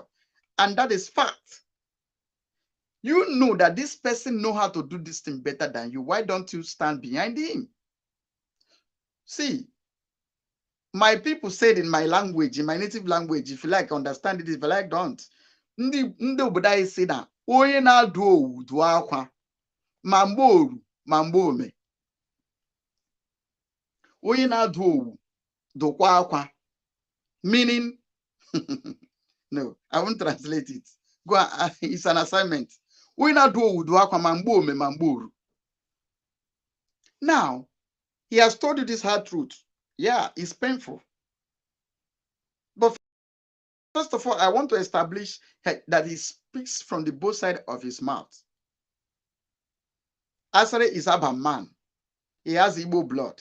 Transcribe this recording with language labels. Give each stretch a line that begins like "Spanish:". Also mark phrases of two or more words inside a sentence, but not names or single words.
English: And that is fact. You know that this person know how to do this thing better than you. Why don't you stand behind him? See, my people said in my language, in my native language, if you like, understand it, if you like, don't.
Igbo: Ndị obodo anyị si na onye na-adụ owu dụọ akwa ma mgbe oru ma mgbe ome. Onye na-adụ owu dụkwa akwa,
English: meaning no, I won't translate it. Go on, it's an assignment.
Igbo: Onye na-adụ owu dụọ akwa ma mgbe ome ma mgbe oru.
English: Now, he has told you this hard truth. Yeah, it's painful. But first of all, I want to establish that he speaks from the both sides of his mouth. Asari is Abba man. He has Igbo blood.